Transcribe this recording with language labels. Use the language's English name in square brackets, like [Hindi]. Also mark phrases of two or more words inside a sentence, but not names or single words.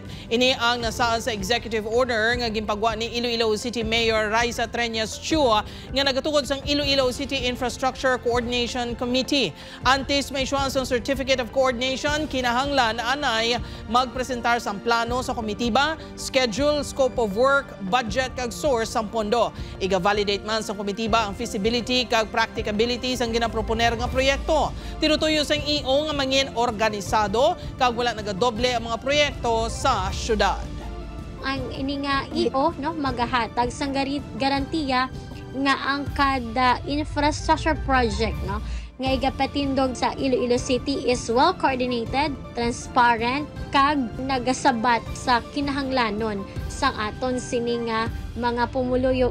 [Hiligaynon] Ini ang nasaan sa executive order nga ginpagwa ni Iloilo City Mayor Raisa Treñas Chua nga nagatukod sang Iloilo City Infrastructure Coordination Committee. Antes may issuance ng Certificate of Coordination, kinahanglan anay magpresentar sang plano sa komitiba, schedule, [English] scope of work, [Hiligaynon] budget kag source sang pondo. Iga-validate man sa komitiba ang feasibility kag practicability sang ginaproponer nga proyekto. Tinutuyo sang EO nga mangin organisado kag wala nagadoble ang mga proyekto sa syudad. Ang ini nga EO magahatag sang garantiya nga ang kada [English] infrastructure project [Hiligaynon] nga igapatindog sa Iloilo City [English] is well coordinated, transparent, [Hiligaynon] kag nagasabat sa kinahanglanon sang aton sini nga mga pumuluyo